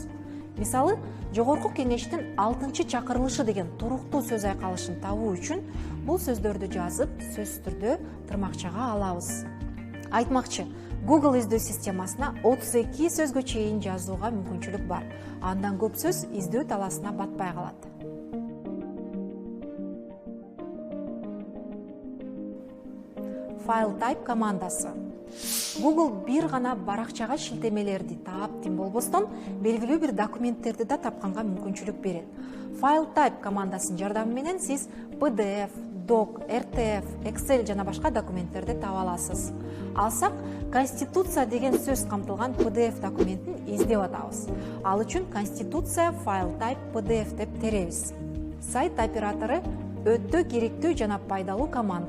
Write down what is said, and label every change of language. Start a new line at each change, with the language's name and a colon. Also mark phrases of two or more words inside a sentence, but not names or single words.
Kyrgyz: Мисалы, жогорку кеңештин 6-чакырылышы деген туруктуу сөз айкалышын табуу үчүн бул сөздөрдү жазып, сөзсүз түрдө тырмакчага алабыз. Айтмакчы, Google издөө системасына 32 сөзгө чейин жазууга мүмкүнчүлүк бар. Андан көп сөз издөө таласына батпай калат. File type командасы. Google бир гана баракчага шилтемелерди таап тим болбостон, белгилүү бир документтерди да тапканга мүмкүнчүлүк берет. File type командасынын жардамы менен сиз PDF, Doc, RTF, Excel жана башка документтерди таба аласыз. Алсак, Конституция деген сөз камтылган PDF документин издеп атабыз. Ал үчүн Конституция File Type PDF деп теребиз. Сайт оператору өтө керектүү жана пайдалуу команда.